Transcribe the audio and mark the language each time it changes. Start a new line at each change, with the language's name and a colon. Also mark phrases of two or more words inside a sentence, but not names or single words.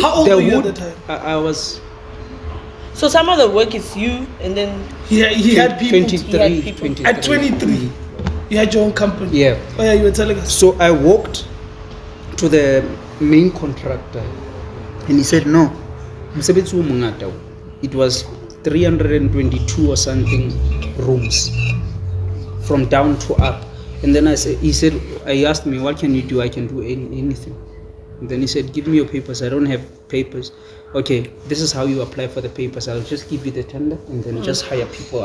English: How old were you at the time? I was. So some of the work is you, and then He had people. 23. At 23, you had your own company. Yeah. Oh yeah, you were telling us. So I walked to the main contractor, and he said, "No,
Southern Sotho: mosebetsi o mongata o."
English: It was 322 or something rooms, from down to up. And then he asked me, "What can you do?" I can do anything. And then he said, "Give me your papers." I don't have papers. Okay, this is how you apply for the papers. I'll just give you the tender and then just hire people.